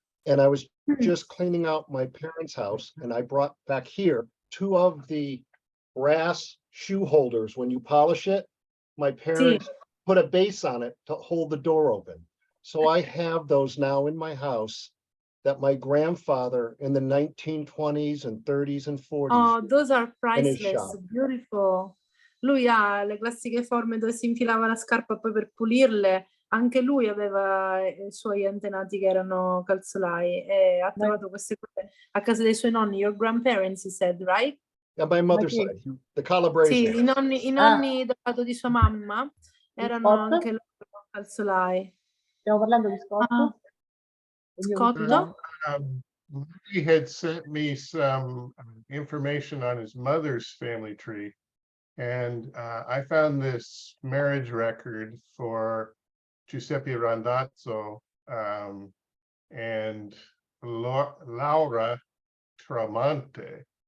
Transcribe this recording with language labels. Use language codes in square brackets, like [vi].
[en] And I was just cleaning out my parents' house, and I brought back here 2 of the brass shoe holders. When you polish it, my parents put a base on it to hold the door open. So I have those now in my house that my grandfather in the 1920s and 30s and 40s. Oh, those are in his priceless, shop. Beautiful. [it] Lui ha le classiche forme dove si infilava la scarpa poi per pulirle. Anche lui aveva i suoi antenati che erano calzolai e ha trovato queste cose a casa dei suoi nonni. [en] Your grandparents, he said, right? Yeah, my mother's side, the Calabrese. [it] Sì, i nonni dal lato di sua mamma erano anche loro calzolai. Stiamo parlando di Scotto? Scotto? [en] He had sent me some information on his mother's family tree. And I found this marriage record for Giuseppe Randazzo and Laura Tramonte.